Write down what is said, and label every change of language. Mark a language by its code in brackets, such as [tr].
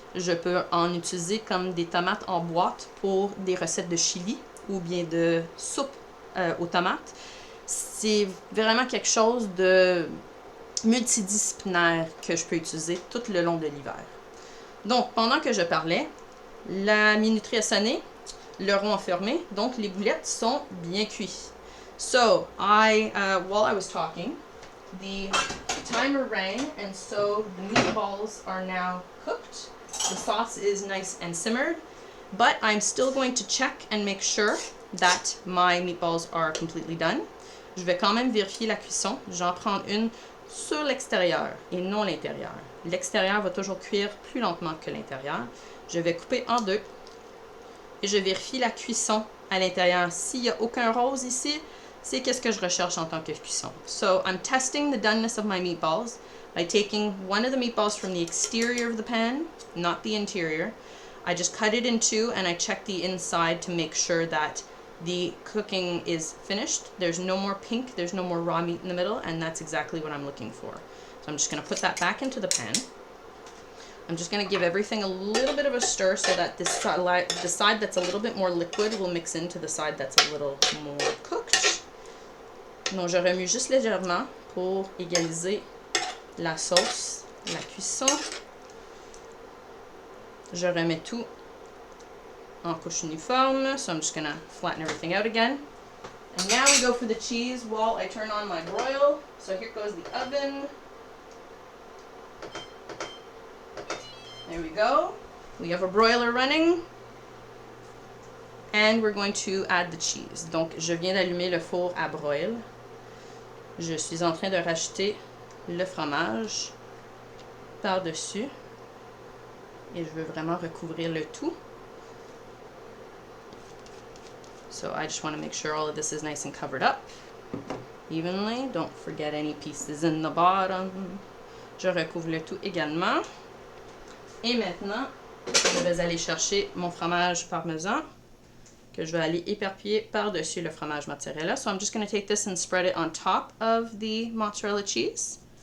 [fr] Je peux en utiliser comme des tomates en boîte pour des recettes de chili ou bien de soupe aux tomates. C'est vraiment quelque chose de multidisciplinaire que je peux utiliser tout le long de l'hiver. Donc, pendant que je parlais, la minuterie a sonné. le rond enfermé, donc les boulettes sont bien cuites. [en] So, while I was talking, the timer rang, and so the meatballs are now cooked. The sauce is nice and simmered, but I'm still going to check and make sure that my meatballs are completely done. [fr] Je vais quand même vérifier la cuisson. J'en prends une sur l'extérieur et non l'intérieur. L'extérieur va toujours cuire plus lentement que l'intérieur. Je vais couper en deux et je vérifie la cuisson à l'intérieur. S'il n'y a aucun rose ici, c'est qu'est-ce que je recherche en tant que cuisson. [en] So I'm testing the doneness of my meatballs by taking one of the meatballs from the exterior of the pan, not the interior. I just cut it in two and I check the inside to make sure that the cooking is finished. There's no more pink, there's no more raw meat in the middle, and that's exactly what I'm looking for. So I'm just going to put that back into the pan. I'm just going to give everything a little bit of a stir so that the side that's a little bit more liquid will mix into the side that's a little more cooked. [fr] Donc je remue juste légèrement pour égaliser la sauce, la cuisson. Je remets tout en couche uniforme, [en] so I'm just going to flatten everything out again. And now we go for the cheese while I turn on my broil. So here goes the oven. There we go. We have a broiler running. And we're going to add the cheese. [fr] Donc, je viens d'allumer le four à broil. Je suis en train de rajouter le fromage par-dessus. Et je veux vraiment recouvrir le tout. [en] So I just want to make sure all of this is nice and covered up evenly. Don't forget any pieces in the bottom. [fr] Je recouvre le tout également. Et maintenant, je vais aller chercher mon fromage parmesan que je vais aller éparpiller par-dessus le fromage mozzarella. [en] So I'm just going to take this and spread it on top of the mozzarella cheese.